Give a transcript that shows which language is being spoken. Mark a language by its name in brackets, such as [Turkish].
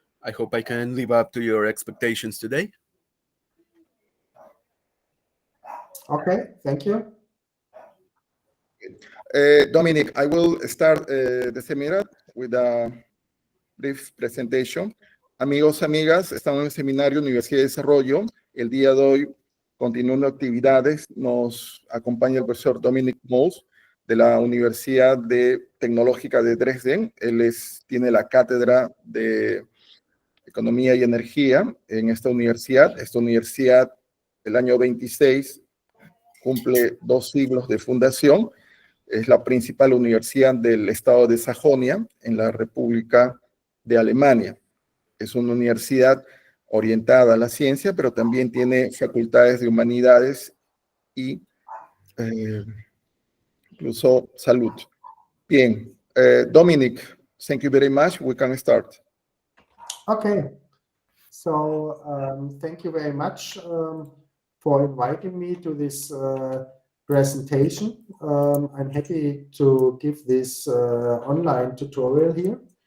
[English] I hope I can live up to your expectations today. Okay, thank you. Dominik, I will start the seminar with a brief presentation. [Spanish] Amigos, amigas, estamos en el Seminario Universidad y Desarrollo. El día de hoy, continuando actividades, nos acompaña el profesor Dominik Most de la Universidad Tecnológica de Dresden. Él tiene la cátedra de Economía y Energía en esta universidad. Esta universidad, el año 26, cumple 2 siglos de fundación. Es la principal universidad del estado de Sajonia, en la República de Alemania. Es una universidad orientada a la ciencia, pero también tiene facultades de humanidades y incluso salud. [English] Bien, Dominik, thank you very much. We can start. Okay, so thank you very much for inviting me to this presentation. I'm happy to give this online tutorial here.